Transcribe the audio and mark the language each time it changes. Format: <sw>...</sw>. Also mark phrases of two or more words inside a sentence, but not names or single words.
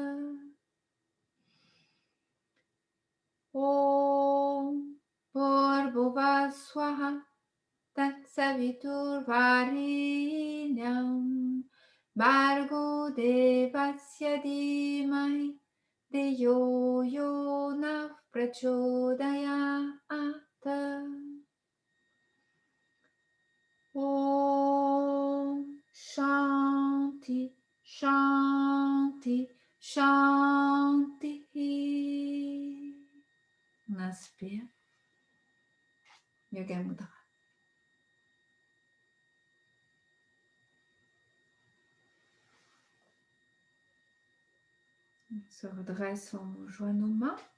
<sa>Om Bhurvubhuva Swaha Tatsaviturvarenyam Bhargo Devasya Dhimahi Dhiyo Yonah Prachodayat. Om Shanti, Shanti, Shanti.</sa> <fr>On inspire. Yoga Mudra. On se redresse, on joint nos mains.</fr>